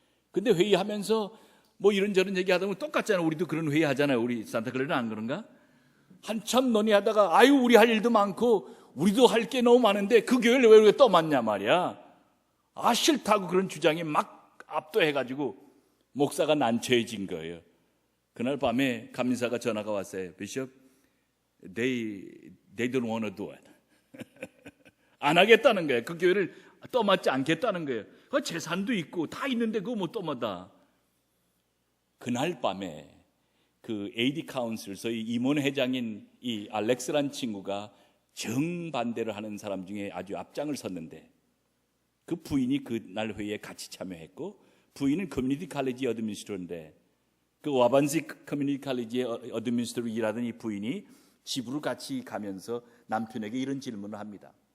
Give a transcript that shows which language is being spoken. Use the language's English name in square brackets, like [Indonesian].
[Korean] 근데 회의하면서 이런저런 얘기하다 보면 똑같잖아요. 우리도 그런 회의 하잖아요. 우리 산타클레는 안 그런가? 한참 논의하다가 우리 할 일도 많고 우리도 할 게 너무 많은데 그 교회를 왜 우리가 떠맡냐 말이야. 싫다고 그런 주장이 막 압도해가지고 목사가 난처해진 거예요. 그날 밤에 감리사가 전화가 왔어요. [English] 비숍, they don't want to do it. [Korean] 안 하겠다는 거예요. 그 교회를 떠맡지 않겠다는 거예요. 그 재산도 있고 다 있는데 그거 못 떠맡아. 그날 밤에 그 AD 카운슬, 소위 임원회장인 이 알렉스란 친구가 정반대를 하는 사람 중에 아주 앞장을 섰는데, 그 부인이 그날 회의에 같이 참여했고, 부인은 커뮤니티 칼리지 어드미니스트로인데, 그 와반시 커뮤니티 칼리지의 어드미니스트로 일하던 이 부인이 집으로 같이 가면서 남편에게 이런 질문을 합니다.